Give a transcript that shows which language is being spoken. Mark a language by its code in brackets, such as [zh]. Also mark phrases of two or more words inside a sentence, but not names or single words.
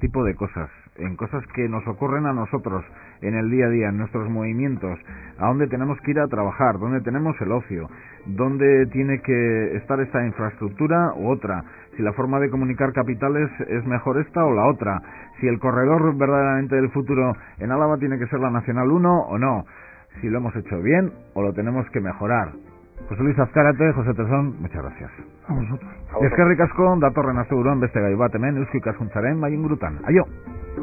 [es] tipo de cosas, en cosas que nos ocurren a nosotros en el día a día, en nuestros movimientos, a dónde tenemos que ir a trabajar, dónde tenemos el ocio, dónde tiene que estar esta infraestructura u otra, si la forma de comunicar capitales es mejor esta o la otra, si el corredor verdaderamente del futuro en Álava tiene que ser la Nacional 1 o no, si lo hemos hecho bien o lo tenemos que mejorar. José Luis Azkarate, José Tesón, muchas gracias. A vosotros. [eu] Eskerrik asko, datorren asteburuan beste gai bat hemen Eusko Ikaskuntzaren mailin gurutan. Aio!